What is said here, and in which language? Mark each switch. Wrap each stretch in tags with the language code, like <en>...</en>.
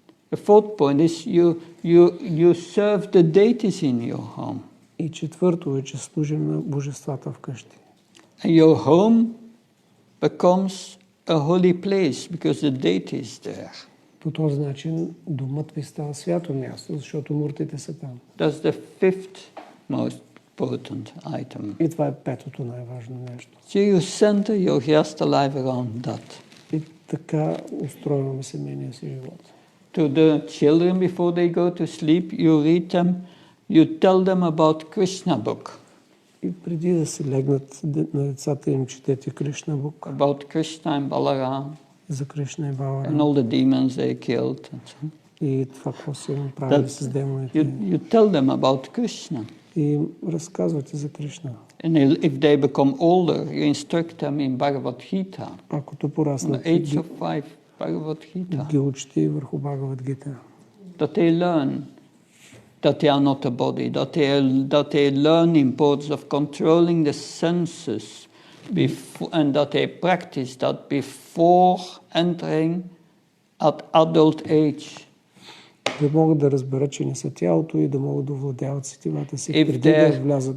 <en>The fourth point is you serve the deities in your home.</en> <bg>И четвърто е, че служим на божествата вкъщи.</bg> <en>And your home becomes a holy place because the deity is there.</en> <bg>По този начин домът ви става свято място, защото муртите са там.</bg> <en>That's the fifth most potent item.</en> <bg>И това е петото най-важно нещо.</bg> <en>So you center your Grihastha life around that.</en> <bg>И така устройваме семейния си живот.</bg> <en>To the children before they go to sleep, you read them, you tell them about Krishna book.</en> <bg>И преди да се легнат на децата им четете Кришна бук.</bg> <en>About Krishna and Balaram.</en> <bg>За Кришна и Баларам.</bg> <en>And all the demons they killed.</en> <bg>И това, какво са им правили с демоните.</bg> <en>You tell them about Krishna.</en> <bg>И разказвате за Кришна.</bg> <en>And if they become older, you instruct them in Bhagavad Gita.</en> <bg>Ако пораснат,</bg> <en>At the age of 5, Bhagavad Gita.</en> <bg>Ги учите върху Бхагавад Гита.</bg> <en>That they learn that they are not a body, that they learn the importance of controlling the senses, and that they practice that before entering at adult age.</en> <bg>Да могат да разберат, че не са тялото и да могат да овладяват сетивата си преди да влязат.</bg>